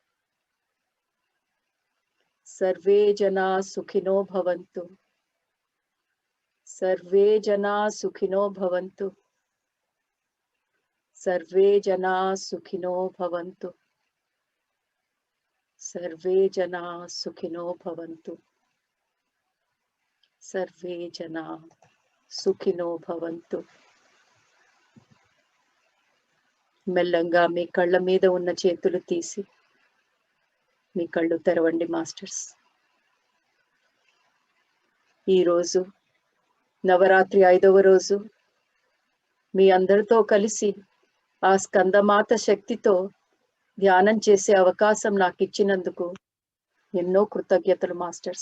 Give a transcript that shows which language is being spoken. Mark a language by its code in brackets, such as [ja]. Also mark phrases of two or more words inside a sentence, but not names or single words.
[sa] సర్వే జనా సుఖినో భవంతు, సర్వే జనా సుఖినో భవంతు, సర్వే జనా సుఖినో భవంతు, సర్వే జనా సుఖినో భవంతు, సర్వే జనా సుఖినో భవంతు. [te] మెల్లంగా మీ కళ్ళ మీద ఉన్న చేతులు తీసి మీ కళ్ళు తెరవండి మాస్టర్స్. ఈరోజు నవరాత్రి 5వ రోజు మీ అందరితో కలిసి ఆ స్కందమాత శక్తితో ధ్యానం చేసే అవకాశం నాకు ఇచ్చినందుకు ఎన్నో కృతజ్ఞతలు మాస్టర్స్.